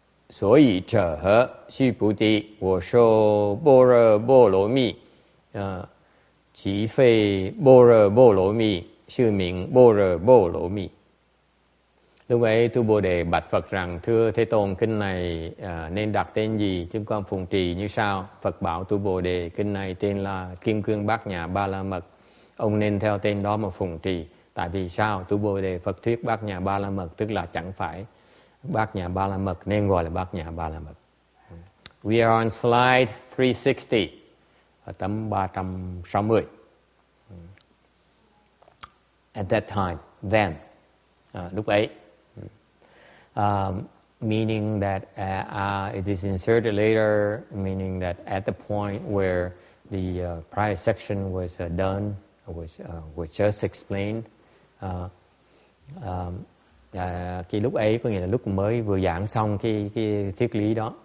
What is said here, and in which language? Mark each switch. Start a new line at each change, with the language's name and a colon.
Chinese: 所以者何？” 须菩提，我说般若波罗蜜，其非般若波羅蜜，是名般若波羅蜜.
Vietnamese: Lúc ấy Tu Bồ Đề bạch Phật rằng: "Thưa Thế Tôn, kinh này nên đặt tên gì? Chúng con phụng trì như sau." Phật bảo Tu Bồ Đề: "Kinh này tên là Kim Cương Bát Nhã Ba La Mật. Ông nên theo tên đó mà phụng trì." Tại vì sao? Tu Bồ Đề Phật thuyết Bát Nhã Ba La Mật, tức là chẳng phải Bát Nhã Ba La Mật nên gọi là Bát Nhã Ba La Mật.
English: We are on slide 360.
Vietnamese: Ở tấm 360.
English: At that time, then, lúc ấy, meaning that it is inserted later, meaning that at the point where the prior section was done, was just explained.
Vietnamese: Cái lúc ấy có nghĩa là lúc mới vừa giảng xong cái triết lý đó.